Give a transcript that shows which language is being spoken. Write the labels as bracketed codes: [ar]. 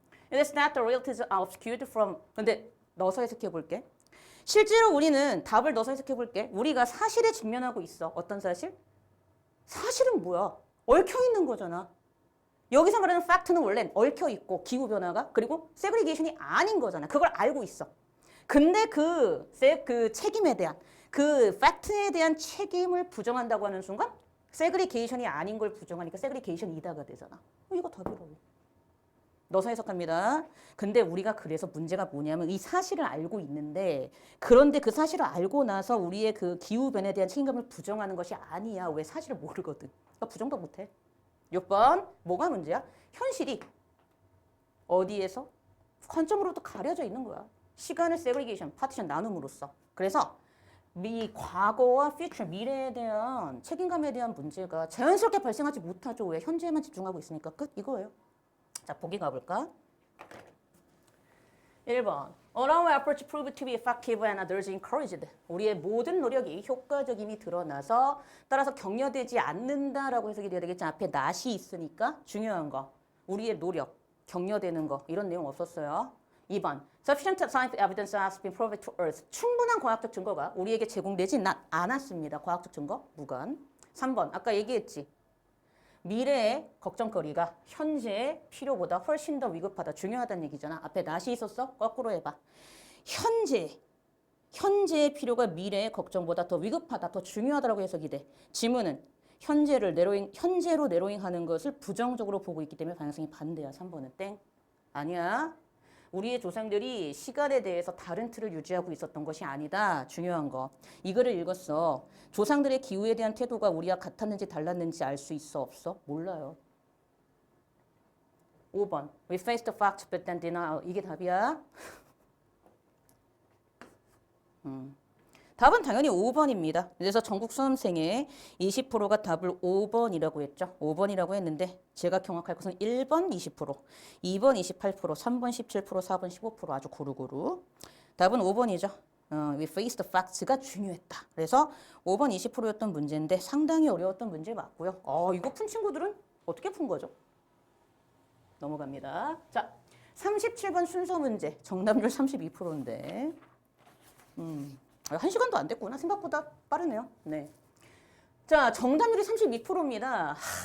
[en] It is not the realities obscured from. [ko] 근데 넣어서 해석해 볼게. 실제로 우리는 답을 넣어서 해석해 볼게. 우리가 사실에 직면하고 있어. 어떤 사실? 사실은 뭐야? 얽혀 있는 거잖아. 여기서 말하는 팩트는 원래 얽혀 있고 기후변화가 그리고 세그리게이션이 아닌 거잖아. 그걸 알고 있어. 근데 그 책임에 대한 그 팩트에 대한 책임을 부정한다고 하는 순간 세그리게이션이 아닌 걸 부정하니까 세그리게이션이다가 되잖아. 이거 답이라고. 넣어서 해석합니다. 근데 우리가 그래서 문제가 뭐냐면 이 사실을 알고 있는데 그런데 그 사실을 알고 나서 우리의 그 기후변화에 대한 책임감을 부정하는 것이 아니야. 왜 사실을 모르거든. 그러니까 부정도 못해. 6번 뭐가 문제야? 현실이 어디에서? 관점으로도 가려져 있는 거야. 시간을 세그리게이션, 파티션 나눔으로써. 그래서 이 과거와 퓨처, 미래에 대한 책임감에 대한 문제가 자연스럽게 발생하지 못하죠. 왜? 현재에만 집중하고 있으니까. 끝 이거예요. 자, 보기 가볼까? 1번. [en] All our efforts prove to be effective and others encouraged. [ko] 우리의 모든 노력이 효과적임이 드러나서 따라서 격려되지 않는다라고 해석이 돼야 되겠지. 앞에 not이 있으니까 중요한 거. 우리의 노력, 격려되는 거 이런 내용 없었어요. 2번. [en] Sufficient scientific evidence has been proven to us. [ko] 충분한 과학적 증거가 우리에게 제공되지 않았습니다. 과학적 증거 무관. 3번. 아까 얘기했지. 미래의 걱정거리가 현재의 필요보다 훨씬 더 위급하다, 중요하다는 얘기잖아. 앞에 not이 있었어? 거꾸로 해봐. 현재의 필요가 미래의 걱정보다 더 위급하다, 더 중요하다라고 해석이 돼. 지문은 현재로 내로잉하는 것을 부정적으로 보고 있기 때문에 방향성이 반대야. 3번은 땡. 아니야. 우리의 조상들이 시간에 대해서 다른 틀을 유지하고 있었던 것이 아니다. 중요한 거. 이거를 읽었어. 조상들의 기후에 대한 태도가 우리와 같았는지 달랐는지 알 수 있어? 없어? 몰라요. 5번. [en] We face the fact but then denial. [ko] 이게 답이야. 답은 당연히 5번입니다. 그래서 전국 수험생의 20%가 답을 5번이라고 했죠. 5번이라고 했는데 제가 경악할 것은 1번 20%, 2번 28%, 3번 17%, 4번 15% 아주 고루고루. 답은 5번이죠. [en] We face the facts가 [ko] 중요했다. 그래서 5번 20%였던 문제인데 상당히 어려웠던 문제 맞고요. 이거 푼 친구들은 어떻게 푼 거죠? 넘어갑니다. 자, 37번 순서 문제. 정답률 32%인데. 1시간도 안 됐구나. 생각보다 빠르네요. 네. 자, 정답률이 32%입니다.